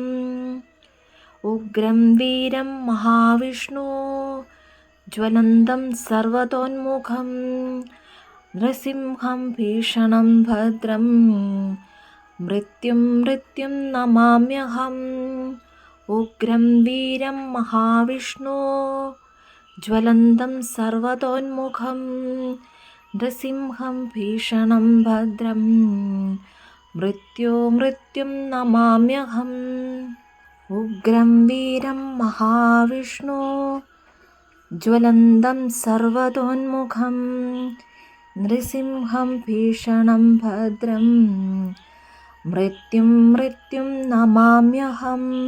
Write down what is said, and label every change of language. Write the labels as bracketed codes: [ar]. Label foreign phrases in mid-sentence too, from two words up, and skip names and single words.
[sa] उग्रं वीरं महाविष्णु ज्वलन्तं सर्वतोन्मुखं नृसिंहं भीषणं भद्रं मृत्युं नमाम्यहम्। उग्रं वीरं महाविष्णु ज्वलन्तं सर्वतोन्मुखं नृसिंहं भीषणं भद्रं मृत्युं नमाम्यहम्. उग्रं वीरं महाविष्णु ज्वलन्तं सर्वतोन्मुखं नृसिंहं भीषणं भद्रं मृत्युं नमाम्यहम्.